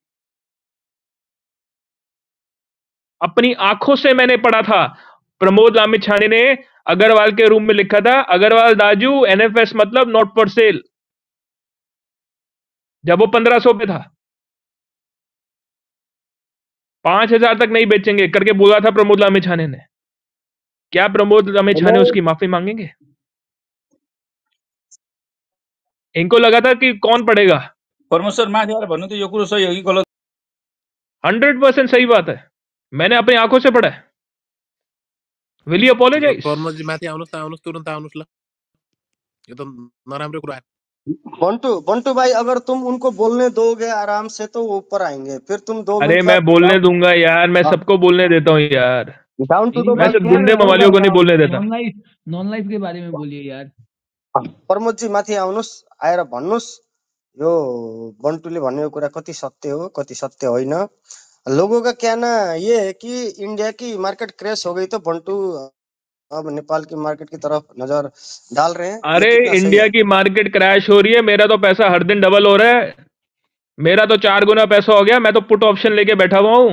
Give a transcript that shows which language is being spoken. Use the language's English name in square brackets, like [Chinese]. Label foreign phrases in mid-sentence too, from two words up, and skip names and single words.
[Hindi] अपनी आंखों से मैंने पढ़ा था, प्रमोद लामे छाने ने अग्रवाल के रूम में लिखा था अग्रवाल दाजू एनएफएस मतलब [English] not for sale, [Hindi] जब वो 1500 पे था। 5,000 तक नहीं बेचेंगे करके बोला था प्रमोद लामिछाने ने। क्या प्रमोद लामिछाने नहीं उसकी माफी मांगेंगे? इनको लगा था कि कौन पढ़ेगा। [Nepali] प्रमोद सर माथि आएर भन्नु त यो कुरो सही हो कि गलत? [Hindi] 100% सही बात है, मैंने अपनी आंखों से पढ़ा है। [English] Will you apologize? [Nepali] प्रमोद जी माथि आउनुहोस् तुरन्त आउनुहोस् ल, यो त नराम्रो कुरा हो। [Hindi] बंटू भाई, अगर तुम उनको बोलने दोगे आराम से तो वो ऊपर आएंगे, फिर तुम 2 अरे मिनट मैं बोलने का दूंगा यार, मैं सबको बोलने देता हूँ यार, [English] down to [Nepali] फेरि द [Hindi] मैं भाइ सिर्फ बात गुंडे यार मवालियों को नहीं बोलने देता। नन लाइफ के बारे में बोलिए यार। [Nepali] प्रमोद जी माथि आउनुहोस्, आएर भन्नुहोस् यो बन्टुले भनेको कुरा कति सत्य हो कति सत्य होइन। [Hindi] लोगों का कहना ये है कि इंडिया की मार्केट क्रैश हो गई तो बंटू अब नेपाल की मार्केट की तरफ नजर डाल रहे हैं, ये अरे कितना सही इंडिया है? की मार्केट क्रैश हो रही है, मेरा तो पैसा हर दिन डबल हो रहा है, मेरा तो 4 गुना पैसा हो गया, मैं तो [English] put option [Hindi] लेके बैठा हुआ हूं।